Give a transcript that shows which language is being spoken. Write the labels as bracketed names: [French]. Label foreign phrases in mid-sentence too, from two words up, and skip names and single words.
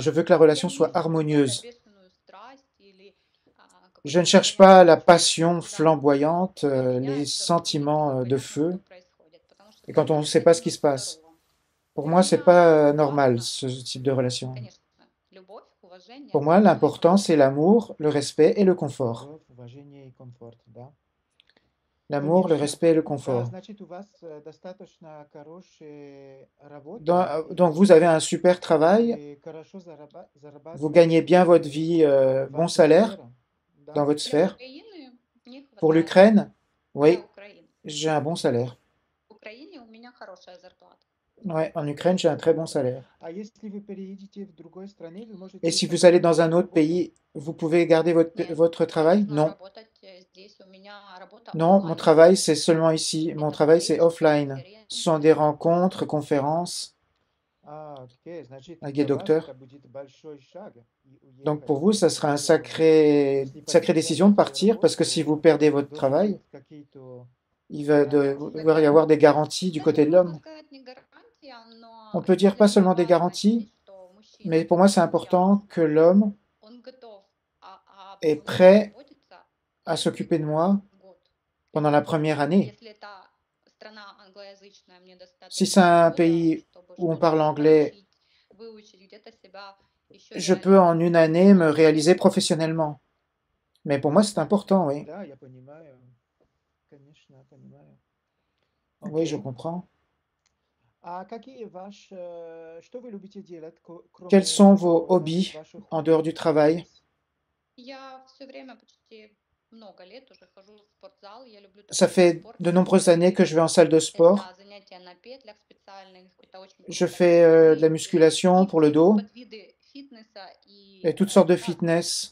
[French] Je veux que la relation soit harmonieuse. Je ne cherche pas la passion flamboyante, les sentiments de feu, et quand on ne sait pas ce qui se passe. Pour moi, c'est pas normal, ce type de relation. Pour moi, l'important, c'est l'amour, le respect et le confort. [Russian] Любовь, уважение и комфорт, да? [French] L'amour, le [Russian] Конечно. [French] respect et le [Russian] Да, [French] confort. [Russian] значит, у вас достаточно хорошая работа, [French] Donc, vous avez un super travail, [Russian] и хорошо [French] vous gagnez bien votre vie, [Russian] в [French] bon [Russian] вашей [French] salaire [Russian] сфере, да? [French] dans votre sphère. Pour l'Ukraine, oui, j'ai un bon salaire. Ouais, en Ukraine, j'ai un très bon salaire. [Russian] А если вы переедете в другой стране, вы можете [French] Et si vous allez dans un autre pays, vous pouvez garder votre travail? Non. Non, mon travail, c'est seulement ici. Mon travail, c'est offline. Ce sont des rencontres, conférences [Russian] окей, значит, [French] avec des [Russian] для вас [French] docteurs. [Russian] это будет большой шаг [French] Donc [Russian] уехать [French] pour vous, ça sera [Russian] в [French] une [Russian] другое место. Если [French] sacrée décision de [Russian] потеряете [French] partir parce que si vous [Russian] работу, [French] perdez votre [Russian] должны [French] travail, [Russian] быть какие-то [French] il va [Russian] гарантии. [French] devoir y avoir des garanties du côté de l'homme. On peut dire pas seulement des garanties, mais pour moi, c'est important que l'homme est prêt à s'occuper de moi pendant la première année. Si c'est un pays où on parle anglais, je peux en une année me réaliser professionnellement. Mais pour moi, c'est important, oui. [Russian] Да, я понимаю. Конечно, понимаю. [French] Oui, je [Russian] Окей. [French] comprends. [Russian] А какие ваши, что вы любите делать, [French] Quels sont [Russian] кроме [French] vos hobbies [Russian] ваших [French] en dehors du travail? [Russian] hobbies? [French] Ça fait de nombreuses années que je vais en salle de sport. Je fais de la musculation pour le dos et toutes sortes de fitness.